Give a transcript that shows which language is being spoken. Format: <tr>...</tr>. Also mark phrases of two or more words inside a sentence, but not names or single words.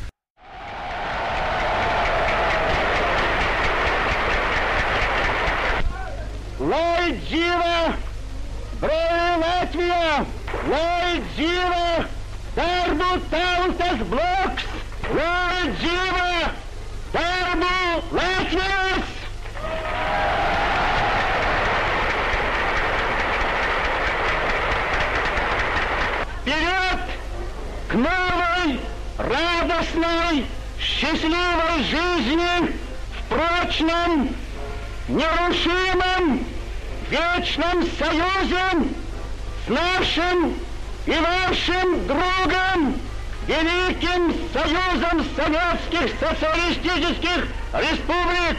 <lv>Lai dzīvo brāļi Latvijā! Lai dzīvo Darba tautas bloks! Lai dzīvo Darba Latvijas!</lv> <ru>Вперед к новой, радостной, счастливой жизни в прочном, нерушимом, вечном союзе с нашим и вашим другом, Великим Союзом Советских Социалистических Республик.</ru>